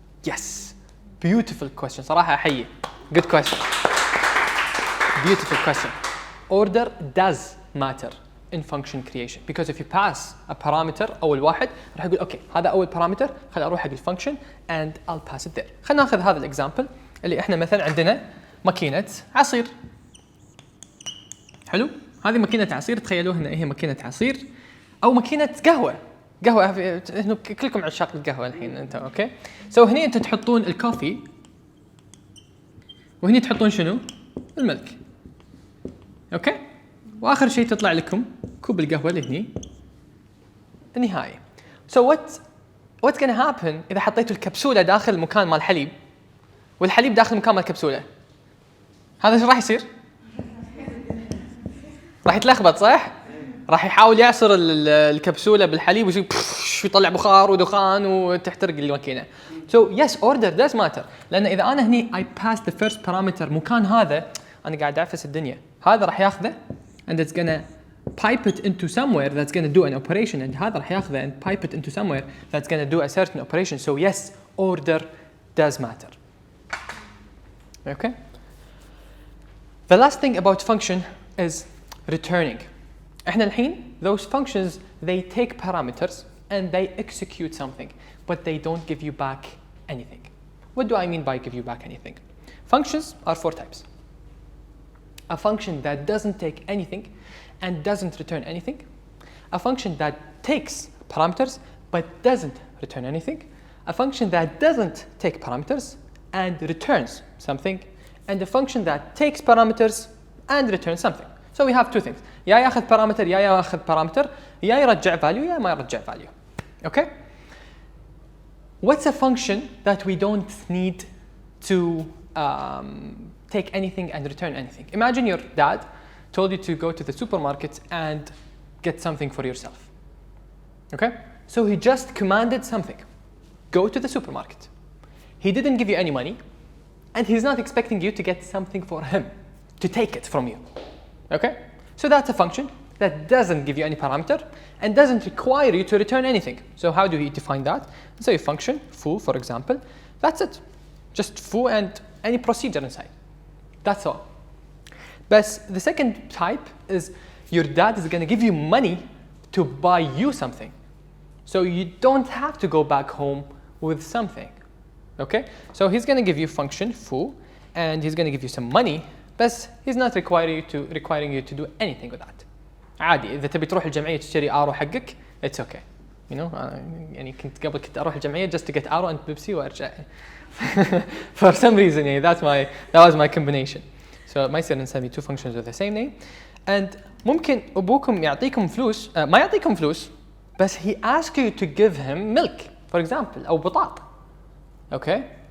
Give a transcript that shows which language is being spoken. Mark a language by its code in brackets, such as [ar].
[en] Yes, beautiful question. [ar] صراحة أحيي. [en] Good question. Beautiful question. Order does matter in function creation because if you pass a parameter [ar] أول واحد راح يقول أوكي هذا أول [en] parameter [ar] خليني أروح حق الفانكشن [en] and I'll pass it there. [ar] خلينا ناخذ هذا الإكزامبل اللي إحنا مثلا عندنا ماكينة عصير. حلو؟ هذه ماكينة عصير، تخيلوها إن هي ماكينة عصير أو ماكينة قهوة. إنه كلكم عشاق القهوة الحين أنت أوكي؟ سو هني أنتم تحطون الكوفي وهني تحطون شنو؟ الملك. أوكي؟ واخر شيء تطلع لكم كوب القهوه اللي هني النهائي. [en] So what's going to happen [ar] اذا حطيتوا الكبسوله داخل المكان مال الحليب والحليب داخل مكان مال الكبسوله؟ هذا ايش راح يصير؟ راح يتلخبط صح؟ راح يحاول يعصر الكبسوله بالحليب ويطلع بخار ودخان وتحترق الماكينه. [en] So yes, order does matter. [ar] لان اذا انا هني [en] I pass the first parameter [ar] مكان هذا انا قاعد اعفس الدنيا. هذا راح ياخذه [en] and it's gonna pipe it into somewhere that's gonna do an operation and هذا راح ياخذه and pipe it into somewhere that's gonna do a certain operation. So yes, order does matter. Okay? The last thing about function is returning. [ar] احنا الحين [en] those functions they take parameters and they execute something but they don't give you back anything. What do I mean by give you back anything? Functions are four types. A function that doesn't take anything and doesn't return anything, a function that takes parameters but doesn't return anything, a function that doesn't take parameters and returns something, and a function that takes parameters and returns something. So we have two things. [ar] يا ياخذ parameter يا ياخذ parameter يا يرجع value يا ما يرجع value. [en] Okay? What's a function that we don't need to take anything and return anything? Imagine your dad told you to go to the supermarket and get something for yourself. Okay? So he just commanded something. Go to the supermarket. He didn't give you any money and he's not expecting you to get something for him, to take it from you. Okay? So that's a function that doesn't give you any parameter and doesn't require you to return anything. So how do we define that? So a function, foo for example, that's it. Just foo and any procedure inside. That's all. But the second type is your dad is going to give you money to buy you something. So you don't have to go back home with something. Okay? So he's going to give you function foo and he's going to give you some money, but he's not requiring you to do anything with that. [ar] عادي إذا تبي تروح الجمعية تشتري آرو حقك [en] it's okay. You know, [ar] يعني كنت أروح الجمعية [en] just to get [ar] آرو and بيبسي وأرجع. [en] For some reason يعني that was my combination. So [ar] ما يصير نسمي [en] two functions with the same name. [ar] And ممكن أبوكم يعطيكم فلوس ما يعطيكم فلوس بس [en] he asks you to give him milk for example [ar] أو بطاط. Okay?